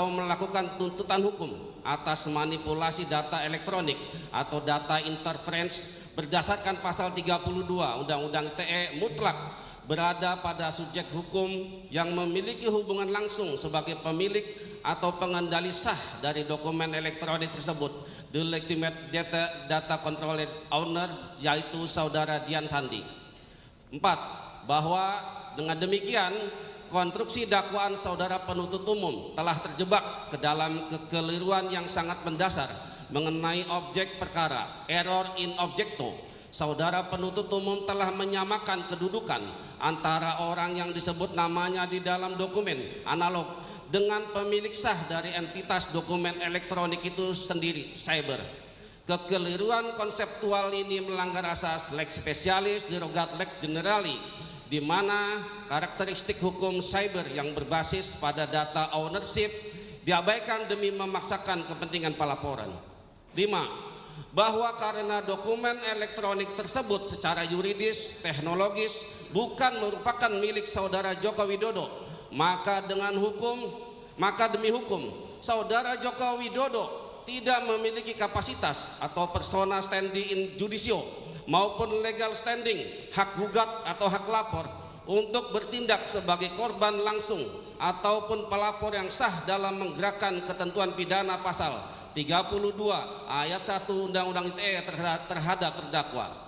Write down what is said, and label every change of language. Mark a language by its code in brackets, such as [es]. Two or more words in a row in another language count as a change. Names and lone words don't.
[id] melakukan tuntutan hukum atas manipulasi data elektronik atau [en] data interference [id] berdasarkan pasal 32 Undang-Undang ITE mutlak berada pada subjek hukum yang memiliki hubungan langsung sebagai pemilik atau pengendali sah dari dokumen elektronik tersebut, [en] the legitimate data controller owner, [id] yaitu saudara Dian Sandi. 4. Bahwa dengan demikian konstruksi dakwaan saudara penuntut umum telah terjebak ke dalam kekeliruan yang sangat mendasar mengenai objek perkara, [la] error in objecto. [id] Saudara penuntut umum telah menyamakan kedudukan antara orang yang disebut namanya di dalam dokumen analog dengan pemilik sah dari entitas dokumen elektronik itu sendiri, cyber. Kekeliruan konseptual ini melanggar asas [la] lex specialis derogat lex generali, [id] di mana karakteristik hukum cyber yang berbasis pada [en] data ownership [id] diabaikan demi memaksakan kepentingan pelaporan. 5. Bahwa karena dokumen elektronik tersebut secara yuridis, teknologis bukan merupakan milik saudara Joko Widodo, maka demi hukum saudara Joko Widodo tidak memiliki kapasitas atau [la] persona standing in judicio [id] maupun [en] legal standing, [id] hak gugat atau hak lapor untuk bertindak sebagai korban langsung ataupun pelapor yang sah dalam menggerakkan ketentuan pidana pasal 32 ayat 1 Undang-Undang ITE terhadap terdakwa.